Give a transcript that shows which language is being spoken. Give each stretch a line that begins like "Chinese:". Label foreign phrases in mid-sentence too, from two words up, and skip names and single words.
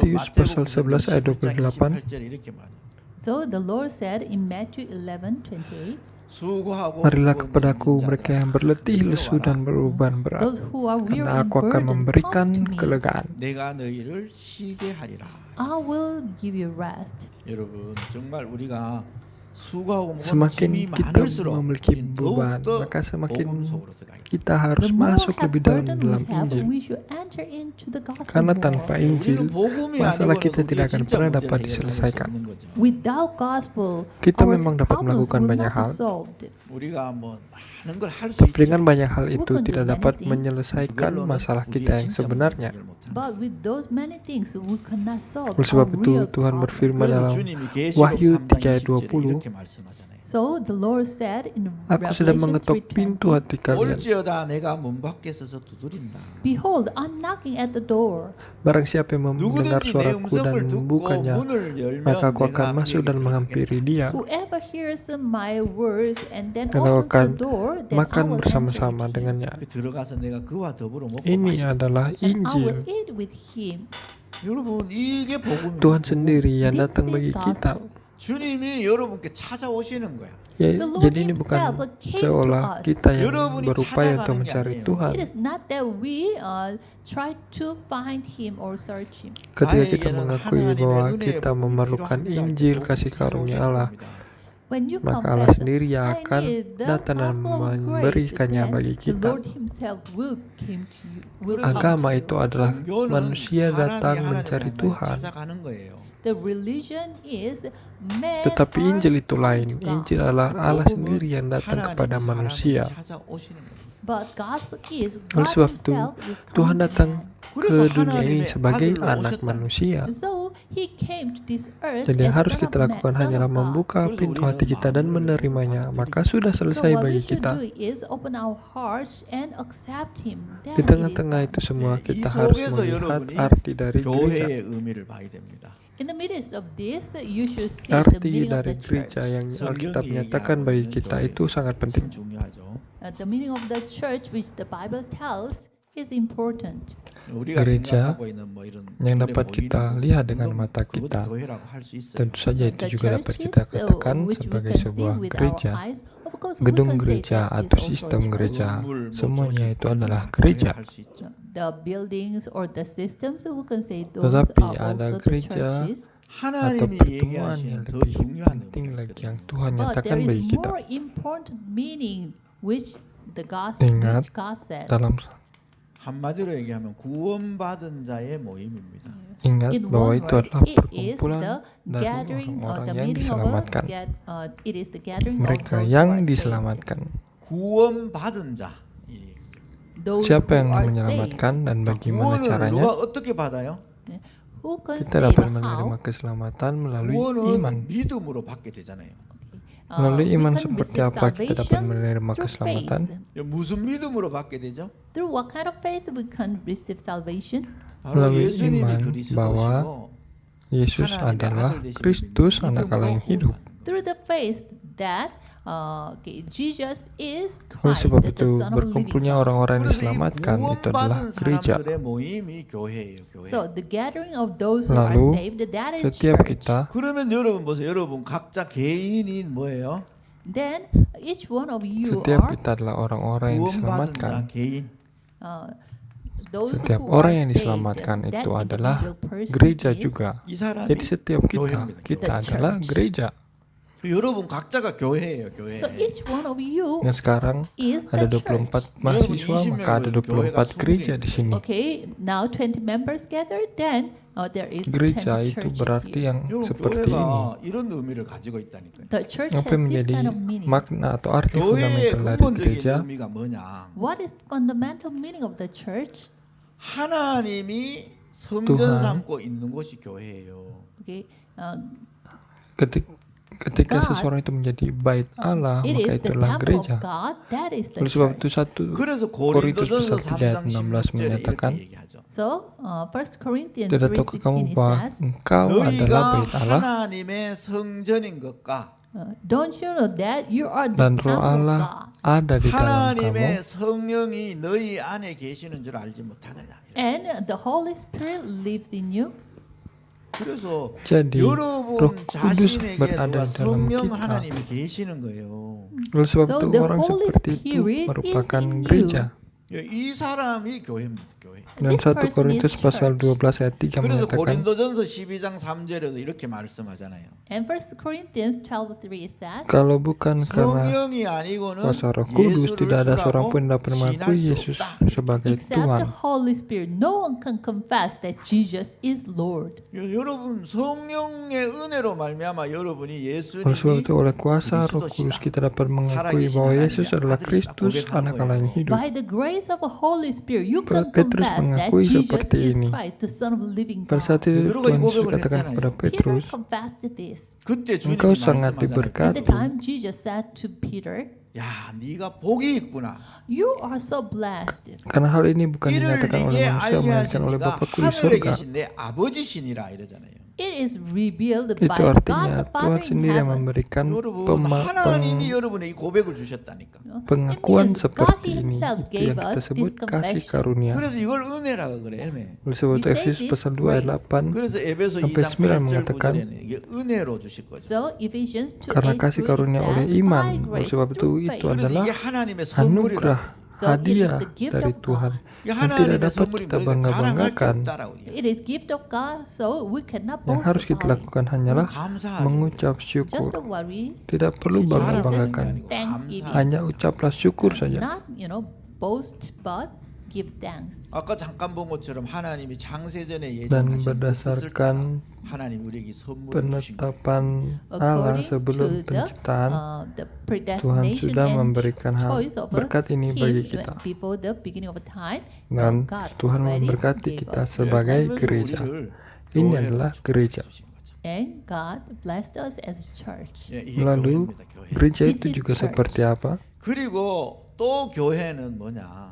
Indonesian: Matius pasal
Korean: 마태복음
Indonesian: 11 ayat
Korean: 11장 28, 28절에 이렇게 말해요.
English: So the Lord said in Matthew 11:28,
Korean: 수고하고
Indonesian: marilah
Korean: 무거운
Indonesian: kepadaku
Korean: 짐진
Indonesian: mereka
Korean: 자들아,
Indonesian: yang berletih,
Korean: 내게로
Indonesian: lesu,
Korean: 와라.
Indonesian: dan beruban berat,
English: those who are weary
Indonesian: karena
English: and
Indonesian: aku akan
English: burdened,
Indonesian: memberikan
English: come to me.
Indonesian: kelegaan.
Korean: 내가 너희를 쉬게 하리라.
English: I will give you rest.
Korean: 여러분, 정말 우리가 수고하고 무거운
Indonesian: Semakin
Korean: 짐이
Indonesian: kita
Korean: 많을수록
Indonesian: memiliki
Korean: 우리는
Indonesian: beban,
Korean: 더욱더
Indonesian: maka semakin
Korean: 복음 속으로 들어가야 돼.
Indonesian: kita harus
English: The more
Indonesian: masuk
English: have
Indonesian: lebih dalam
English: burden
Indonesian: dalam
English: we have,
Indonesian: Injil.
English: we should enter into the gospel
Indonesian: Karena
English: more.
Indonesian: tanpa Injil,
Korean: 우리는 복음이
Indonesian: masalah
Korean: 아니고는
Indonesian: kita
Korean: 우리의
Indonesian: tidak akan
Korean: 진짜
Indonesian: pernah
Korean: 문제를
Indonesian: dapat
Korean: 해결할 수
Indonesian: diselesaikan.
Korean: 없는 거죠.
English: Without gospel,
Indonesian: Kita
English: our
Indonesian: memang dapat
English: problems
Indonesian: melakukan
English: will
Indonesian: banyak
English: not be
Indonesian: hal.
English: solved.
Korean: 우리가 뭐 많은 걸 할 수
Indonesian: Tapi
Korean: 있죠.
Indonesian: dengan banyak hal itu Bukan tidak dengan dapat
English: anything.
Indonesian: menyelesaikan
Korean: 그걸로는
Indonesian: masalah
Korean: 우리의
Indonesian: kita yang
Korean: 진짜
Indonesian: sebenarnya.
Korean: 문제를 해결 못하는
English: But with those many things, we cannot solve
Indonesian: Oleh
English: our
Indonesian: sebab itu
English: real
Indonesian: Tuhan
English: problem.
Indonesian: berfirman
Korean: 그래서
Indonesian: dalam
Korean: 주님이 계시록
Indonesian: Wahyu
Korean: 3장
Indonesian: 3 ayat
Korean: 20절에 20, 이렇게 말씀하잖아요.
English: So the Lord said in
Indonesian: Aku sedang
English: Revelation
Indonesian: mengetok pintu
English: 3:20,
Indonesian: hati kalian.
Korean: 올지어다 내가 문 밖에 서서 두드린다.
English: Behold, I'm knocking at the door.
Indonesian: Barang siapa yang mendengar
Korean: 누구든지 내
Indonesian: suaraku dan
Korean: 음성을 듣고
Indonesian: membukanya,
Korean: 문을 열면
Indonesian: maka aku
Korean: 내가
Indonesian: akan masuk
Korean: 그에게
Indonesian: dan menghampiri
Korean: 들어가겠다.
Indonesian: dia,
English: Whoever hears my words and then
Indonesian: dan aku
English: opens
Indonesian: akan
English: the door, then I
Indonesian: makan
English: will enter
Indonesian: bersama-sama
English: into him,
Indonesian: dengannya.
Korean: 그 들어가서 내가 그와 더불어 먹고
Indonesian: Ini
Korean: 마시고.
Indonesian: adalah
English: and I will
Indonesian: Injil.
English: eat with him.
Korean: 여러분 이게 복음입니다.
Indonesian: Tuhan sendiri yang
English: This
Indonesian: datang
English: is
Indonesian: bagi kita.
English: gospel.
Korean: 주님이 여러분께 찾아오시는 거야.
Indonesian: Ya,
English: The Lord
Indonesian: jadi ini bukan
English: himself came to
Korean: seolah
English: us.
Indonesian: kita yang
Korean: 여러분이
Indonesian: berupaya
Korean: 찾아가는
Indonesian: untuk
Korean: 게
Indonesian: mencari
Korean: 아니에요.
Indonesian: Tuhan.
English: It is not that we try to find him or search him.
Indonesian: Ketika kita
Korean: 나에게는
Indonesian: mengakui
Korean: 하나님의
Indonesian: bahwa
Korean: 은혜의
Indonesian: kita
Korean: 복음이
Indonesian: memerlukan
Korean: 필요합니다.
Indonesian: Injil
Korean: 복음이
Indonesian: kasih karunia
Korean: 찾아오시는
Indonesian: Allah,
Korean: 겁니다.
English: When you
Indonesian: maka Allah
English: confess,
Indonesian: sendiri yang
English: I
Indonesian: akan
English: need the
Indonesian: datang dan
English: gospel of grace,
Indonesian: memberikannya
English: then
Indonesian: bagi
English: the
Indonesian: kita.
English: Lord himself will came to you. Will
Korean: 그래서
English: come
Indonesian: Agama
English: to you.
Indonesian: itu adalah
Korean: 종교는
Indonesian: manusia
Korean: 사람이
Indonesian: datang
Korean: 하나님을
Indonesian: mencari
Korean: 만나러
Indonesian: Tuhan.
Korean: 찾아가는 거예요.
English: The religion is man
Indonesian: Tetapi
English: are
Indonesian: Injil itu
English: come
Indonesian: lain.
English: to God.
Indonesian: Injil adalah Allah
Korean: 복음은
Indonesian: sendiri yang datang
Korean: 하나님이
Indonesian: kepada
Korean: 사람을
Indonesian: manusia.
Korean: 찾아오시는 거예요.
English: But gospel is
Indonesian: Oleh
English: God
Indonesian: sebab itu,
English: himself is
Indonesian: Tuhan
English: coming to
Indonesian: datang
English: man.
Indonesian: ke dunia ini sebagai anak manusia.
English: So he came to this earth
Indonesian: Jadi yang
English: as
Indonesian: harus
English: son
Indonesian: kita
English: of man,
Indonesian: lakukan
English: son
Indonesian: hanyalah
English: of God.
Indonesian: membuka pintu hati kita dan menerimanya, maka sudah
English: So
Indonesian: selesai
English: what we
Indonesian: bagi
English: should
Indonesian: kita.
English: do is open our hearts and accept him. Then
Indonesian: Di
English: it is
Indonesian: tengah-tengah
English: done.
Indonesian: itu semua
Korean: 이
Indonesian: kita harus
Korean: 속에서
Indonesian: melihat
Korean: 여러분이
Indonesian: arti dari gereja.
Korean: 교회의 의미를 봐야 됩니다.
English: In the midst of this, you should see the
Indonesian: Arti
English: meaning of
Indonesian: dari
English: the church.
Indonesian: gereja yang Alkitab
Korean: 성경이
Indonesian: nyatakan bagi
Korean: 얘기하고
Indonesian: kita
Korean: 있는
Indonesian: itu sangat
Korean: 교회
Indonesian: penting.
Korean: 참 중요하죠.
English: The meaning of the church which the Bible tells is important.
Korean: 우리가
Indonesian: gereja
Korean: 생각하고 있는 뭐 이런
Indonesian: yang
Korean: 눈에
Indonesian: dapat
Korean: 보이는
Indonesian: kita
Korean: 거,
Indonesian: lihat dengan
Korean: 물론
Indonesian: mata
Korean: 그것도
Indonesian: kita,
Korean: 교회라고 할수 있어요.
Indonesian: tentu saja itu
English: The
Indonesian: juga dapat
English: churches
Indonesian: kita katakan
English: which we
Indonesian: sebagai
English: can see
Indonesian: sebuah
English: with our
Indonesian: gereja.
English: eyes, of course we
Indonesian: Gedung
English: can say
Indonesian: gereja
English: that is
Indonesian: atau
English: also
Indonesian: sistem
English: church.
Indonesian: gereja,
Korean: 건물, 뭐
Indonesian: semuanya
Korean: 조직,
Indonesian: itu
Korean: 뭐
Indonesian: adalah
Korean: 교회라
Indonesian: gereja.
Korean: 할수 있죠.
English: The buildings or the systems, we can say those
Indonesian: Tetapi
English: are
Indonesian: ada
English: also the
Indonesian: gereja
English: churches.
Indonesian: atau
Korean: 하나님이
Indonesian: pertemuan yang
Korean: 얘기하시는 더
Indonesian: lebih
Korean: 중요한
Indonesian: penting
Korean: 의미가
Indonesian: lagi
Korean: 있거든요.
Indonesian: yang Tuhan
English: But
Indonesian: nyatakan
English: there
Indonesian: bagi
English: is
Indonesian: kita.
English: more important meaning which the gospel
Indonesian: Ingat,
English: which God said.
Indonesian: Dalam
Korean: 한마디로 얘기하면 구원받은 자의 모임입니다.
Indonesian: ingat
English: In
Indonesian: bahwa
English: one
Indonesian: itu
English: word,
Indonesian: adalah
English: it is
Indonesian: perkumpulan
English: the
Indonesian: dari
English: gathering or
Indonesian: orang-orang
English: the
Indonesian: yang
English: meaning of
Indonesian: diselamatkan,
English: it is the gathering
Indonesian: mereka
English: of those
Indonesian: yang
English: who are saved.
Indonesian: diselamatkan.
Korean: 구원받은 자. 이
English: Those
Indonesian: Siapa yang
English: who are
Indonesian: menyelamatkan dan bagaimana
Korean: 구원을
Indonesian: caranya?
Korean: 누가 어떻게 받아요?
English: saved. Who can
Indonesian: Kita
English: save
Indonesian: dapat
English: how?
Indonesian: menerima keselamatan melalui
Korean: 구원은
Indonesian: iman.
Korean: 믿음으로 받게 되잖아요.
Indonesian: Melalui
English: We
Indonesian: iman
English: can
Indonesian: seperti
English: receive
Indonesian: apa kita dapat
English: salvation
Indonesian: menerima
English: through
Indonesian: keselamatan?
English: faith.
Korean: 야, 무슨 믿음으로 받게 되죠?
English: Through what kind of faith we can receive salvation?
Korean: 바로
Indonesian: melalui
Korean: 예수님이
Indonesian: iman
Korean: 그리스도시고
Indonesian: bahwa Yesus
Korean: 하나님의
Indonesian: adalah
Korean: 아들 되신
Indonesian: Kristus,
Korean: 분이
Indonesian: anak Allah yang
Korean: 믿음으로
Indonesian: hidup.
Korean: 구원받는
English: Through the faith that Jesus is
Indonesian: Oleh
English: Christ,
Indonesian: sebab
English: the
Indonesian: itu,
English: Son of the living
Indonesian: berkumpulnya
English: God.
Indonesian: orang-orang yang
Korean: 그래서 이
Indonesian: diselamatkan itu adalah
Korean: 구원받은
Indonesian: gereja.
Korean: 사람들의 모임이 교회예요. 교회.
English: So the gathering of those who are
Indonesian: Lalu,
English: saved, that is
Indonesian: setiap
English: church.
Indonesian: kita,
Korean: 그러면 여러분 보세요. 여러분 각자 개인이 뭐예요?
English: Then each one of you
Indonesian: setiap
English: are
Indonesian: kita adalah orang-orang yang
Korean: 구원받은 자
Indonesian: diselamatkan.
Korean: 개인.
English: those
Indonesian: Setiap
English: who
Indonesian: orang
English: are
Indonesian: yang
English: saved,
Indonesian: diselamatkan
English: that
Indonesian: itu adalah
English: individual person
Indonesian: gereja
English: is-
Indonesian: juga.
Korean: 이 사람이
Indonesian: Jadi setiap
Korean: 교회입니다.
Indonesian: kita
English: The
Indonesian: adalah
English: church.
Indonesian: gereja.
Korean: 여러분 각자가 교회예요. 교회.
English: So each one of you
Indonesian: Yang sekarang
English: is
Indonesian: ada
English: the 24 church.
Indonesian: mahasiswa, 20 maka ada
Korean: 명으로 교회가
Indonesian: 24 gereja di sini.
English: Okay, now 20 members gathered, then there is 20
Indonesian: Gereja itu
English: churches
Indonesian: berarti
English: here.
Indonesian: yang
Korean: 여러분
Indonesian: seperti ini.
Korean: 교회가 이런 의미를 가지고 있다니까요.
English: The church
Indonesian: Apa
English: has
Indonesian: yang
English: this
Indonesian: menjadi
English: kind of meaning.
Indonesian: makna atau arti
Korean: 교회의
Indonesian: fundamental dari
Korean: 근본적인
Indonesian: gereja?
Korean: 의미가 뭐냐?
English: What is fundamental meaning of the church?
Korean: 하나님이 성전
Indonesian: Tuhan.
Korean: 삼고 있는 곳이 교회예요.
English: Okay,
Indonesian: Ketika
English: God,
Indonesian: seseorang itu menjadi bait Allah,
English: it
Indonesian: maka
English: is the
Indonesian: itulah
English: temple
Indonesian: gereja.
English: of God. That is the
Indonesian: Oleh sebab itu
English: church. 1
Korean: 그래서
Indonesian: Korintus
Korean: 고린도전서
Indonesian: pasal 3 ayat
Korean: 3장 16 16절에
Indonesian: menyatakan,
Korean: 이렇게 얘기하죠.
English: So 1 Corinthians
Indonesian: tidak tahukah kamu
English: 3:16
Indonesian: bahwa
English: says,
Indonesian: engkau adalah
Korean: 너희가
Indonesian: bait Allah
Korean: 하나님의 성전인 것과
English: don't you know that you are the
Indonesian: dan
English: temple
Indonesian: roh
English: of
Indonesian: Allah
English: God,
Indonesian: ada di dalam
Korean: 하나님의
Indonesian: kamu,
Korean: 성령이 너희 안에 계시는 줄 알지 못하느냐.
English: and the Holy Spirit lives in you.
Korean: 그래서
Indonesian: Jadi
Korean: 여러분
Indonesian: Roh Kudus
Korean: 자신에게
Indonesian: berada
Korean: 누가
Indonesian: di dalam
Korean: 성령
Indonesian: kita.
Korean: 하나님이 계시는 거예요.
Indonesian: Oleh sebab
English: So
Indonesian: itu
English: the
Indonesian: orang
English: Holy
Indonesian: seperti itu
English: Spirit is
Indonesian: merupakan
English: in you.
Indonesian: gereja.
Korean: 이 사람이 교회입니다. 교회. 교회.
Indonesian: Dan
English: This 1 person Korintus is
Indonesian: pasal
English: church.
Indonesian: 12 ayat 3
Korean: 그래서
Indonesian: menyatakan,
Korean: 고린도전서 12장 3절에도 이렇게 말씀하잖아요.
English: And 1 Corinthians 12:3 says,
Indonesian: kalau bukan karena
Korean: 성령이 아니고는
Indonesian: kuasa Roh Kudus,
Korean: 예수를
Indonesian: tidak ada seorang
Korean: 주라고
Indonesian: pun yang dapat mengakui
Korean: 시인할 수 Yesus 없다.
Indonesian: sebagai
English: except the
Indonesian: Tuhan.
English: Holy Spirit, no one can confess that Jesus is Lord.
Korean: 여러분 성령의 은혜로 말미암아 여러분이
Indonesian: Oleh sebab
Korean: 예수님이
Indonesian: itu, oleh kuasa Roh Kudus kita dapat mengakui bahwa Yesus adalah Kristus, anak Allah yang hidup.
English: By the grace of the Holy Spirit, you can Petrus confess that
Indonesian: mengakui
English: Jesus
Indonesian: seperti
English: is
Indonesian: ini.
English: Christ, the Son of the living
Indonesian: Pada saat
English: God.
Indonesian: itu
Korean: 베드로가
Indonesian: Tuhan
Korean: 이 Yesus 고백을
Indonesian: katakan
Korean: 했잖아요.
Indonesian: kepada
English: Peter Petrus, confessed this.
Korean: 그때
Indonesian: engkau
Korean: 주님이
Indonesian: sangat
English: At
Korean: 말씀하잖아요.
English: the
Indonesian: diberkati.
English: time, Jesus said to Peter,
Korean: 야, 네가 복이 있구나.
English: "You are so blessed."
Indonesian: Karena hal ini bukan
Korean: 이를
Indonesian: dinyatakan oleh
Korean: 네게
Indonesian: manusia,
Korean: 알게
Indonesian: melainkan oleh
Korean: 하시니가
Indonesian: Bapakku di
Korean: 하늘에
Indonesian: surga.
Korean: 계신 내 아버지시니라 이러잖아요.
English: It is revealed
Indonesian: Itu
English: by
Indonesian: artinya
English: God the Father
Indonesian: Tuhan
English: in
Indonesian: sendiri yang
English: heaven.
Indonesian: memberikan
Korean: 여러분 하나님이 여러분에게 이 고백을 주셨다니까.
Indonesian: pengakuan
English: It means
Indonesian: seperti
English: God
Indonesian: ini.
English: Himself
Indonesian: Itu
English: gave
Indonesian: yang kita
English: us
Indonesian: sebut
English: this
Indonesian: kasih
English: confession.
Indonesian: karunia.
Korean: 그래서 이걸 은혜라고 그래. 은혜.
Indonesian: Oleh sebab itu
English: We say Efesus this
Indonesian: pasal 2 ayat
English: grace. 8,
Korean: 그래서 에베소
Indonesian: sampai
Korean: 2장 9 8절
Indonesian: mengatakan,
Korean: 9절에는 이게 은혜로 주실 거죠.
English: So Ephesians 2:8
Indonesian: karena kasih karunia oleh iman. Oleh sebab itu itu
Korean: 그래서
Indonesian: adalah
Korean: 이게 하나님의
Indonesian: anugerah,
Korean: 선물이라.
English: So it is
Indonesian: hadiah
English: the gift
Indonesian: dari
English: of
Indonesian: Tuhan
English: God.
Korean: 이게
Indonesian: yang tidak
Korean: 하나님의
Indonesian: dapat
Korean: 선물이
Indonesian: kita
Korean: 뭐니까 자랑할 게
Indonesian: bangga-banggakan.
Korean: 없다라고.
English: It is gift of God, so we cannot
Indonesian: Yang
English: boast
Indonesian: harus kita
English: about it.
Indonesian: lakukan hanyalah
Korean: 감사하죠.
Indonesian: mengucap
English: Just
Indonesian: syukur.
English: don't worry,
Indonesian: Tidak perlu Syukur
Korean: 자랑하는 게
Indonesian: bangga-banggakan.
Korean: 아니고
English: Thanksgiving.
Korean: 감사.
Indonesian: Hanya ucaplah syukur saja.
English: not boast, but give thanks.
Korean: 아까 잠깐 본 것처럼 하나님이 장세전에
Indonesian: Dan
Korean: 예정하신 그 뜻을 따라
Indonesian: berdasarkan
Korean: 하나님 우리에게 선물을 주신 거예요.
Indonesian: penetapan Allah
English: According
Indonesian: sebelum
English: to
Indonesian: penciptaan,
English: the
Indonesian: Tuhan
English: predestination
Indonesian: sudah
English: and
Indonesian: memberikan hal
English: choice of
Indonesian: berkat ini bagi
English: Him
Indonesian: kita.
English: before the beginning of time.
Indonesian: Dan
English: God
Indonesian: Tuhan
English: already
Indonesian: memberkati
English: gave
Indonesian: kita
English: us.
Indonesian: sebagai
Korean: 그래서
Indonesian: gereja.
Korean: 우리를
Indonesian: Ini
Korean: 교회로
Indonesian: adalah gereja.
Korean: 주신 거죠.
English: And God blessed us as a church.
Korean: 예, 이게
Indonesian: Lalu
Korean: 교회입니다. 교회.
Indonesian: gereja
English: This
Indonesian: itu
English: is
Indonesian: juga
English: church.
Indonesian: seperti apa?
Korean: 그리고 또 교회는 뭐냐?